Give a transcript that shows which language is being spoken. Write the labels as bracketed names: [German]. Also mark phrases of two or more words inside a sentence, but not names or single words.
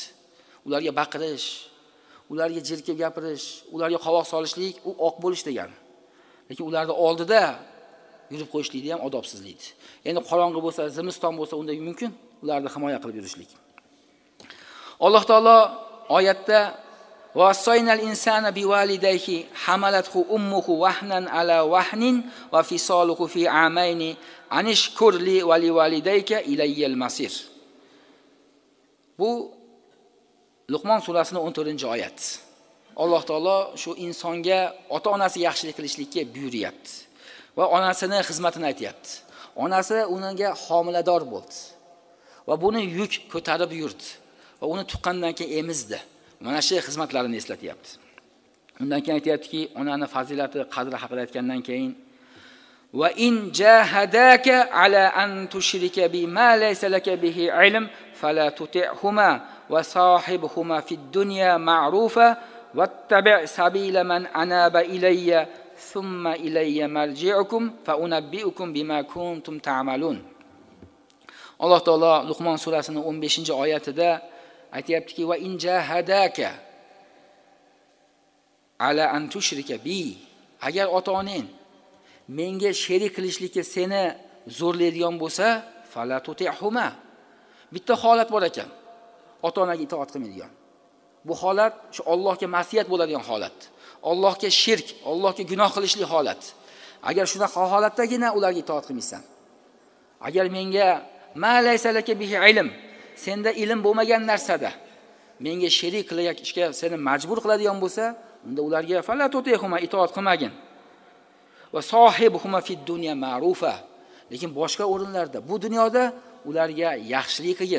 [Uzbek] Ularga baqirish, ularga jerkib gapirish, ularga qovoq solishlik u oq bo'lish degani. Lekin ularning oldida yurib qo'yishlikni ham odobsizlik. Endi qorong'i bo'lsa, zimiston bo'lsa, unda mumkin ularni himoya qilib yurishlik. Alloh taolo oyatda [Arabic] "ووصينا الإنسان بوالديه حملته أمه وهنا على وهن وفصاله في عامين أن اشكر لي ولوالديك إلي المصير." [Uzbek] Bu Luqmon surasining 14-oyat. Alloh taolo shu insonga ota-onasi yaxshilik qilishlikka buyuryapti va onasining xizmatini aytayapti. Onasi unga homilador bo'ldi va buni yuk ko'tarib yurdi va uni tuqqandan keyin emizdi. Mana shu xizmatlarini eslatyapti. Undan keyin aytayaptiki, onani fazilati, qadri haqida aytgandan keyin [Arabic] وإن جاهداك على أن تشرك بما ليس لك به علم فلا تطعهما وصاحبهما في الدنيا معروفا واتبع سبيل من أناب إلي ثم إلي مرجعكم فأنبئكم بما كنتم تعملون. [Uzbek] Alloh taolo Luqmon surasining 15-oyatida aytayaptiki, [Arabic] وإن جاهداك على أن تشرك بي, [Uzbek] agar ota-onang menga sherik qilishlikka seni zo'rlaydigan bo'lsa, [Arabic] فلا تطعهما. [Uzbek] Bitta holat bor ekan. Ota-onaga itoat qilmaydigan. Bu holat shu Allohga ma'siyat bo'ladigan holat. Allohga shirk, Allohga gunoh qilishli holat. Agar shunaqa holatdagina ularga itoat qilmaysan. Agar menga [Arabic] ما ليس لك به علم, [Uzbek] senda ilm bo'lmagan narsada menga sherik qilishga seni majbur qiladigan bo'lsa, unda ularga [Arabic] فلا تطعهما, [Uzbek] itoat qilmagin. [Arabic] وصاحبهما في الدنيا معروفا. [Uzbek] Lekin boshqa o'rinlarda, bu dunyoda ularga yaxshilik qilgin.